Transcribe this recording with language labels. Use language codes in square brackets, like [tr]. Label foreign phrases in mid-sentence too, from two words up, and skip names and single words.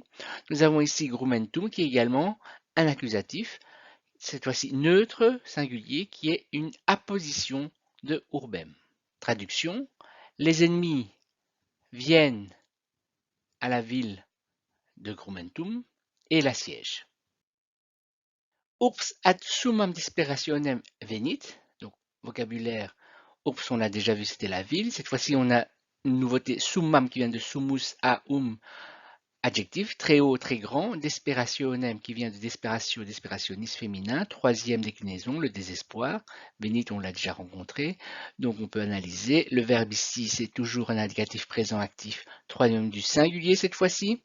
[fr] Nous avons ici grumentum qui est également un accusatif, cette fois-ci neutre singulier, qui est une apposition de urbem. Traduction, les ennemis viennent à la ville de Grumentum et l'assiège. [la] Ups ad summam desperationem venit, [fr] donc vocabulaire, ups on l'a déjà vu, c'était la ville. Cette fois-ci on a une nouveauté, summam qui vient de summus a adjectif, très haut, très grand, desperationem qui vient de [la] desperatio, desperationis [fr] féminin, troisième déclinaison, le désespoir, venit on l'a déjà rencontré, donc on peut analyser, le verbe ici c'est toujours un indicatif présent actif, troisième du singulier cette fois-ci.